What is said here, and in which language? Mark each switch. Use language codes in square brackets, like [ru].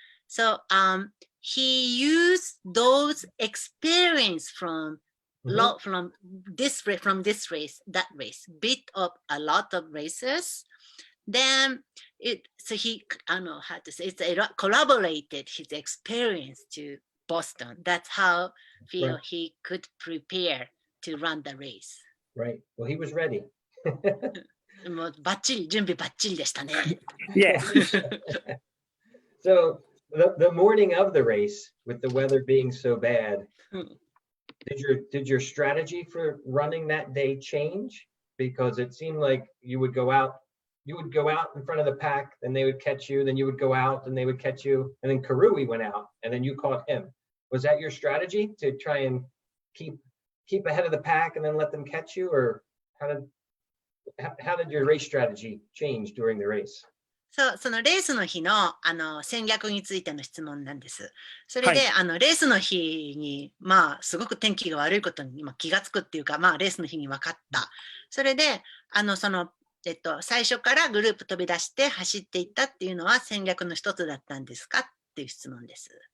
[en] So he used those experience from from this race, that race, bit of a lot of races. Then he, I don't know how to say, it's collaborated his experience to Boston. That's how Right. he could prepare to run the race. Right. Well, he was ready. [ja] もうバッチリ、準備バッチリでしたね。 [en] Yeah. So the morning of the race, with the weather being so bad, did your strategy for running that day change? Because it seemed like you would go out in front of the pack, then they would catch you, then you would go out and they would catch you, and then Karui went out and then you caught him. Was that your strategy, to try and keep ahead of the pack and then let them catch you, or how did your race strategy change during the race? [ja] そのレースの日の、戦略についての質問なんです。それで、レースの日に、すごく天気が悪いことに気がつくっていうか、レースの日に分かった。それで、最初からグループ飛び出して走っていったっていうのは戦略の一つだったんですかっていう質問です。